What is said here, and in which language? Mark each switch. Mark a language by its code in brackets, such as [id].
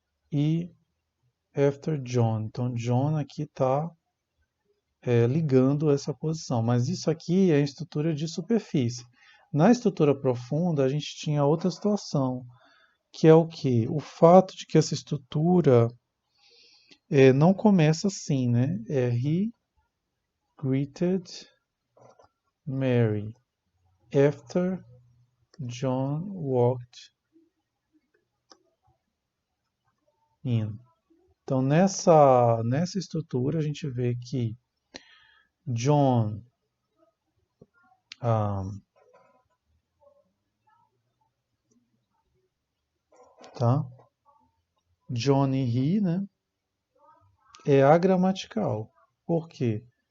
[pt] E after John. Então, John aqui está ligando essa posição. Mas isso aqui é a estrutura de superfície. Na estrutura profunda, a gente tinha outra situação, que é o quê? O fato de que essa estrutura não começa assim, né? [en] He greeted Mary after John walked in. [pt] Então, nessa estrutura, a gente vê que John tá? John e he, né? É agramatical. Por quê?